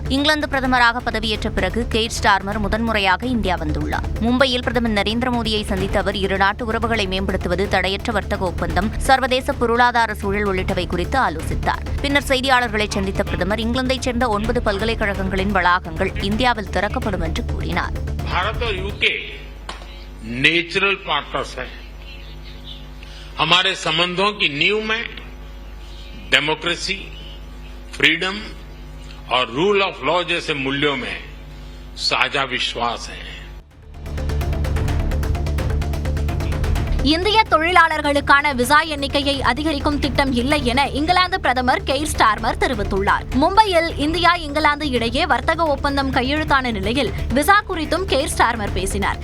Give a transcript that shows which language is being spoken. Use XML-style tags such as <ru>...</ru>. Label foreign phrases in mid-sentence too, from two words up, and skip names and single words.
<ta>இங்கிலாந்து பிரதமராக பதவியேற்ற பிறகு கெய்ர் ஸ்டார்மர் முதன்முறையாக இந்தியா வந்துள்ளார். மும்பையில் பிரதமர் நரேந்திர மோடியை சந்தித்த அவர் இருநாட்டு உறவுகளை மேம்படுத்துவது, தடையற்ற வர்த்தக ஒப்பந்தம், சர்வதேச பொருளாதார சூழல் உள்ளிட்டவை குறித்து ஆலோசித்தார். பின்னர் செய்தியாளர்களை சந்தித்த பிரதமர் இங்கிலாந்தைச் சேர்ந்த 9 பல்கலைக்கழகங்களின் வளாகங்கள் இந்தியாவில் திறக்கப்படும் என்று கூறினார்.</ta> <hi>भारत और यूके</hi> <en>natural partners</en> <hi>हैं. हमारे संबंधों की नींव में</hi> <en>democracy, freedom</en> <hi>और</hi> <en>rule of law</en> <hi>जैसे मूल्यों में साझा विश्वास है.</hi> <ta>இந்திய தொழிலாளர்களுக்கான விசா எண்ணிக்கையை அதிகரிக்கும் திட்டம் இல்லை என இங்கிலாந்து பிரதமர் கெய்ர் ஸ்டார்மர் தெரிவித்துள்ளார். மும்பையில் இந்தியா இங்கிலாந்து இடையே வர்த்தக ஒப்பந்தம் கையெழுத்தான நிலையில் விசா குறித்தும் கெய்ர் ஸ்டார்மர் பேசினார்.</ta>